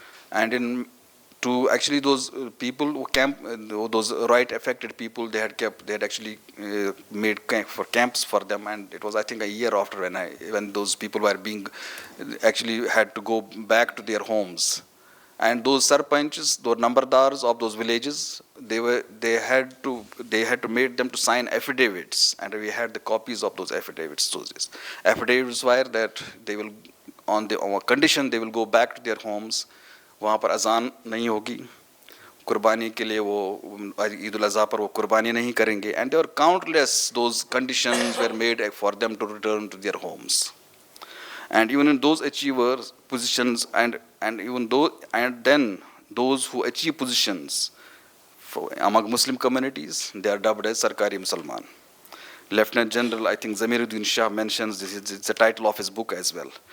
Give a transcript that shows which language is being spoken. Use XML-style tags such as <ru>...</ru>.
<en>And actually those people who those riot-affected people, they had actually made camps for them, and it was, I think, a year after when those people were actually had to go back to their homes. And those sarpanches, those nambardars of those villages, they had to make them to sign affidavits, and we had the copies of those affidavits. So these affidavits were that they will, on condition they will go back to their homes.</en> <hi>वहाँ पर अजान नहीं होगी, कुर्बानी के लिए वो ईद उल अज़हा पर वो कुर्बानी नहीं करेंगे,</hi> <en>and there were countless those conditions were made for them to return to their homes. And even in those achievers positions, and then those who achieve positions among Muslim communities, they are dubbed as Sarkari Musalman. Lieutenant General, I think Zamiruddin Shah mentions this, it's the title of his book as well.</en>